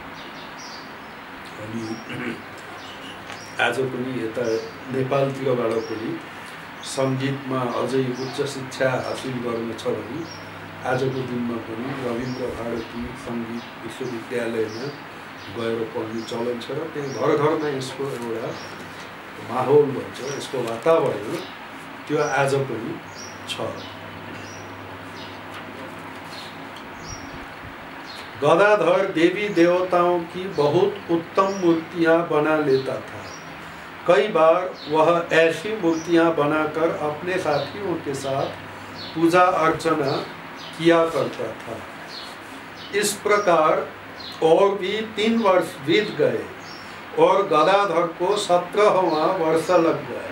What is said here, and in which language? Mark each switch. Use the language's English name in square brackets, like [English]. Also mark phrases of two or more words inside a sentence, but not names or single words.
[Nepali] अनि आज पनि यता नेपालतिरबाट पनि सङ्गीतमा अझै उच्च शिक्षा हासिल गर्न छ भने आजको दिनमा पनि रवीन्द्र भारती सङ्गीत विश्वविद्यालयमा गएर पढ्ने चलन छ र त्यहाँ घर घरमा यसको एउटा माहौल भन्छ, यसको वातावरण त्यो आज पनि छ। [Hindi] गदाधर देवी देवताओं की बहुत उत्तम मूर्तियां बना लेता था। कई बार वह ऐसी मूर्तियां बनाकर अपने साथियों के साथ पूजा अर्चना किया करता था। इस प्रकार और भी 3 वर्ष बीत गए और गदाधर को 17वां वर्ष लग गया।